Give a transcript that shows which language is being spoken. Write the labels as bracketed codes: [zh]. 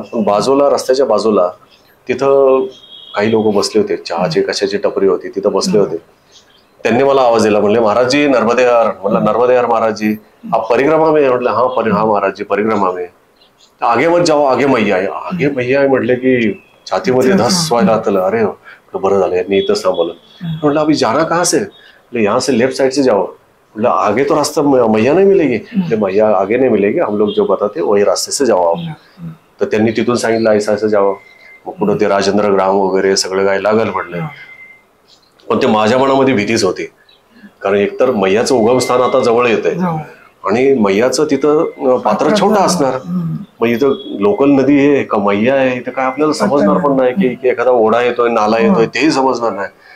[mr] पण बाजूला, रस्त्याच्या बाजूला तिथं काही लोक बसले होते, चहाची कशाची टपरी होती तिथं बसले होते. त्यांनी मला आवाज दिला, म्हणले महाराज जी नर्मदे हर. म्हणलं नर्मदे हर महाराज जी, [hi] आप परिक्रमा में? म्हटलं हा महाराज जी परिक्रमा में. आगे मत जाओ, आगे मैया आहे. आगे मैया [mr] आहे म्हटलं की छातीमध्ये धस व्हायला लागलं. अरे बरं झालं यांनी इथंच थांबवलं. [hi] म्हटलं अभी जाना कहाँ से? यहाँ से लेफ्ट साइड से जाओ. मतलब आगे तो रास्ता मैया नहीं मिलेगी. मैया आगे नहीं मिलेगी, हम लोग जो बताते वही रास्ते से जाओ आप. [mr] तर त्यांनी तिथून सांगितलं ऐसा असं जावं. मग पुढे ते राजेंद्र ग्राम वगैरे सगळं काय लागल म्हटलं. पण ते माझ्या मनामध्ये भीतीच होती, कारण एकतर मैयाचं उगमस्थान आता जवळ येत आहे आणि मैयाचं तिथं पात्र छोटा असणार. मग इथं लोकल नदी आहे का मैया आहे इथं काय आपल्याला समजणार पण नाही, की एखादा ओढा येतोय, नाला येतोय, तेही समजणार नाही.